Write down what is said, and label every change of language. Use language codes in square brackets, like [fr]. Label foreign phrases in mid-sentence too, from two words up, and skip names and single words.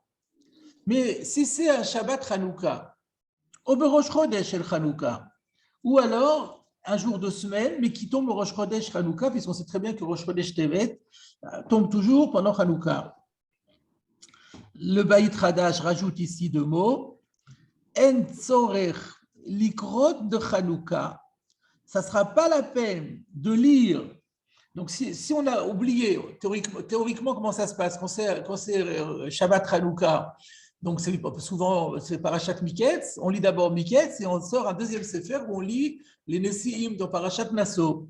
[fr] Mais si c'est un [he] שבת חנוכה, [fr] au [he] ראש חודש של חנוכה, [fr] ou alors un jour de semaine, mais qui tombe au [he] ראש חודש חנוכה, [fr] puisqu'on sait très bien que [he] ראש חודש טבת [fr] tombe toujours pendant Chanukah. Le Beit Hadash rajoute ici 2 mots. [he] אין צורך לקרות de Chanukah. [fr] Ça ne sera pas la peine de lire. Donc, si on a oublié, théoriquement, comment ça se passe quand c'est [he] שבת חנוכה, [fr] donc souvent c'est Parashat Miketz, on lit d'abord Miketz et on sort un deuxième sefer où on lit les Nesiim dans Parashat Naso.